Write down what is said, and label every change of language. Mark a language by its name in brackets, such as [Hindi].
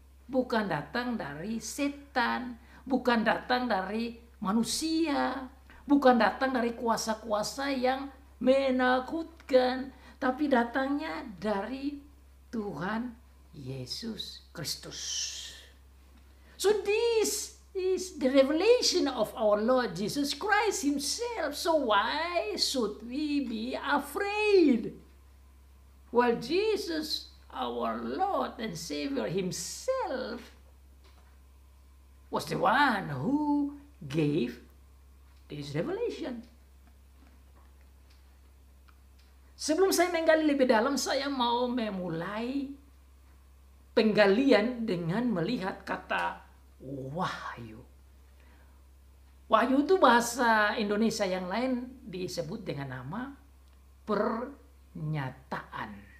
[Indonesian] Bukan datang dari setan, bukan datang dari manusia, bukan datang dari kuasa-kuasa yang menakutkan, tapi datangnya dari Tuhan Yesus Kristus. [English] So this is the revelation of our Lord Jesus Christ himself. So why should we be afraid? Well, Jesus, our Lord and Savior himself, was the one who gave this revelation. [Indonesian] Sebelum saya menggali lebih dalam, saya mau memulai penggalian dengan melihat kata wahyu. Wahyu itu bahasa Indonesia yang lain disebut dengan nama pernyataan.